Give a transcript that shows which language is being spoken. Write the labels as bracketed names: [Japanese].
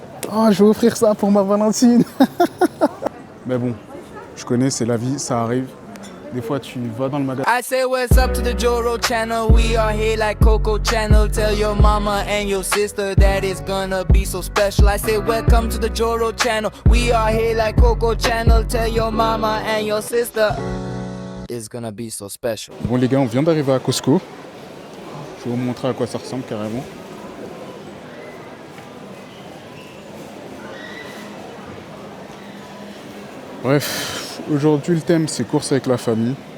[French] Oh, je vais offrir ça pour ma Valentine. Mais bon, je connais, c'est la vie, ça arrive. Des fois, tu vas dans le magasin. [English] I say what's up to the Joro channel. We are here like Coco Channel. Tell your mama and your sister that it's gonna be so special. I say welcome to the Joro channel. We are here like Coco Channel. Tell your mama and your sister it's gonna be so special. [French] Bon, les gars, on vient d'arriver à Costco. Je vais vous montrer à quoi ça ressemble carrément. Bref, aujourd'hui le thème c'est course avec la famille.